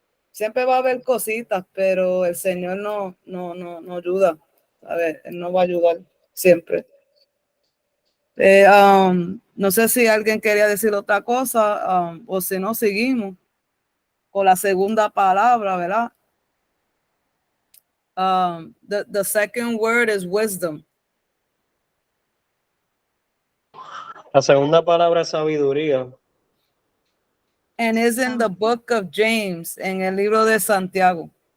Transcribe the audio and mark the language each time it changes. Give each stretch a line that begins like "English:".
Spanish: Siempre va a haber cositas, pero el Señor no ayuda. A ver, Él nos va a ayudar siempre. No sé si alguien quería decir otra cosa, o si no, seguimos con la segunda palabra, ¿verdad?
English: The second word is wisdom.
Spanish: La segunda palabra es sabiduría.
English: And is in the book of James,
Spanish: en el libro de Santiago.